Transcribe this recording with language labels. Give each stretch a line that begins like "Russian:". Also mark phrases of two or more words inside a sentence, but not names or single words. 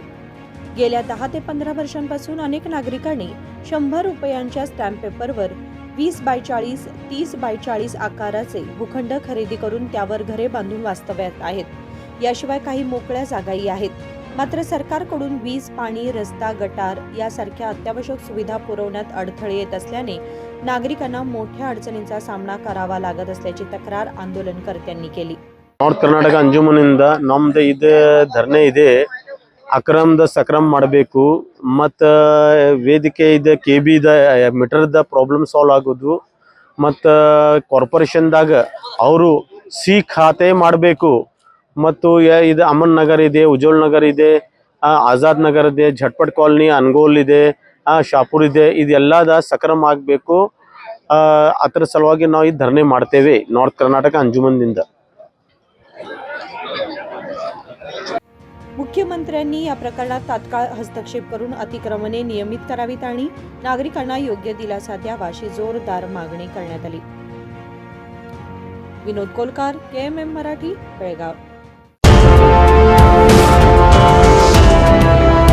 Marathi: गेल्या 10 ते 15 वर्षांपासून अनेक नागरिकांनी 100 रुपयांच्या स्टॅम्प पेपरवर 20x40, 30x40 आकाराचे भूखंड खरेदी करून त्यावर घरे बांधून वास्तव्यात आहेत। याशिवाय काही मोकळ्या जागाही आहेत। मात्र सरकारकडून वीज, पाणी, रस्ता, गटार यासारख्या अत्यावश्यक सुविधा पुरवण्यात अडथळे येत असल्याने नागरिकांना मोठ्या अडचणींचा सामना करावा लागत असल्याची तक्रार आंदोलनकर्त्यांनी केली।
Kannada: ನಾರ್ತ್ ಕರ್ನಾಟಕ ಅಂಜುಮನಿಂದ ನಮ್ದು ಇದು ಧರಣಿ ಇದೆ, ಅಕ್ರಮದ ಸಕ್ರಮ ಮಾಡಬೇಕು ಮತ್ತು ವೇದಿಕೆ ಇದೆ KB ದ ಮೀಟರ್ದ
English: problem solve
Kannada: ಆಗೋದು ಮತ್ತು ಕಾರ್ಪೊರೇಷನ್ದಾಗ ಅವರು ಸಿ ಖಾತೆ ಮಾಡಬೇಕು ಮತ್ತು ಇದು ಅಮನ್ ನಗರ್ ಇದೆ, ಉಜ್ವಲ್ ನಗರ್ ಇದೆ, ಆಜಾದ್ ನಗರ್ ಇದೆ, ಝಟ್ಪಟ್ ಕಾಲನಿ, ಅನ್ಗೋಲ್ ಇದೆ, ಶಾಪುರ್ ಇದೆ, ಇದೆಲ್ಲದ ಸಕ್ರಮ ಆಗಬೇಕು। ಅದರ ಸಲುವಾಗಿ ನಾವು ಈ ಧರಣಿ ಮಾಡ್ತೇವೆ ನಾರ್ತ್ ಕರ್ನಾಟಕ ಅಂಜುಮನದಿಂದ।
Marathi: मुख्यमंत्र्यांनी या प्रकरणात तात्काळ हस्तक्षेप करून अतिक्रमणे नियमित करावीत आणि नागरिकांना योग्य दिलासा द्यावा अशी जोरदार मागणी करण्यात आली। विनोद कोलकार, KMM मराठी, बेळगाव।